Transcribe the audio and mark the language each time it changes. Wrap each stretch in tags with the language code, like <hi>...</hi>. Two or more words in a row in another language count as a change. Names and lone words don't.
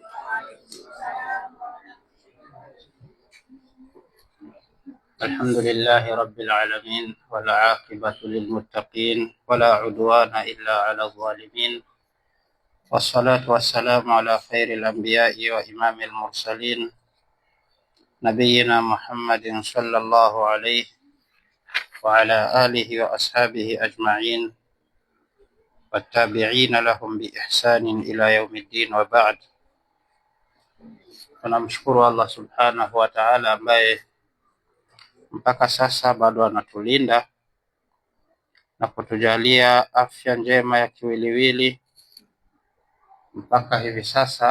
<ar>الحمد لله رب العالمين والعاقبة للمتقين ولا عدوان إلا على الظالمين، والصلاة والسلام على خير الأنبياء وإمام المرسلين نبينا محمد صلى الله عليه وعلى آله وأصحابه أجمعين والتابعين لهم بإحسان إلى يوم الدين، وبعد.</ar> <sw>Tunamshukuru</sw> <ar>الله سبحانه وتعالى</ar> <sw>ambaye mpaka sasa bado anatulinda na kutujalia afya njema ya kiwiliwili mpaka hivi sasa.</sw>